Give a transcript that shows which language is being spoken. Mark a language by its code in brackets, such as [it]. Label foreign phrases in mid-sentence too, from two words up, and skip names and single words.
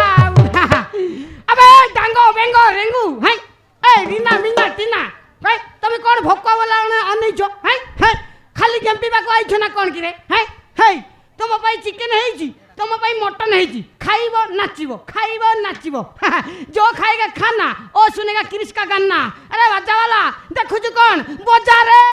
[or] ଆବେ ଡାଙ୍ଗ ବେଙ୍ଗ ରେଙ୍ଗୁ, ହାଇ ଏ ରିନା ମିନା ଟିନା, ତମେ କଣ ଭୋକ ବୋଲା ଅନେଇଛ? ହାଇ ହାଇ ଖାଲି ଗେମ୍ପିବାକୁ ଆଇଛ ନା କଣ କିରେ? ହାଇ ହାଇ ତମ ପାଇଁ ଚିକେନ ହେଇଛି, ତମ ପାଇଁ ମଟନ ହେଇଛି, ଖାଇବ ନାଚିବ, ଖାଇବ ନାଚିବ। [hi] जो खाएगा खाना ओ सुनेगा किरिश का गाना। अरे बच्चा वाला देखो कौन बजा रे।